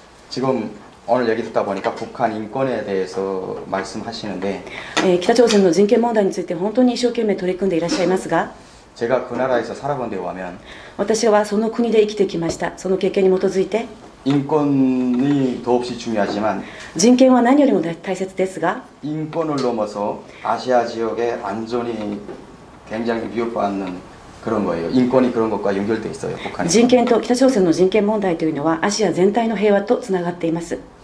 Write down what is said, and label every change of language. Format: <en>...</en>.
<ko>지금 오늘 얘기 듣다 보니까 북한 인권에 대해서 말씀하시는데</ko> <ja>北朝鮮の人権問題について本当に一生懸命取り組んでいらっしゃいますが</ja> <ko>제가 그 나라에서 살아본 데 오면</ko> <ja>私はその国で生きてきました。その経験に基づいて</ja> <ko>인권이 더없이 중요하지만</ko> <ja>人権は何よりも大切ですが</ja> <ko>인권을 넘어서 아시아 지역의 안전이 굉장히 위협받는 그런 거예요. 인권이 그런 것과 연결돼 있어요. 북한이.</ko> <ja>人権と北朝鮮の人権問題というのはアジア全体の平和とつながっています。</ja>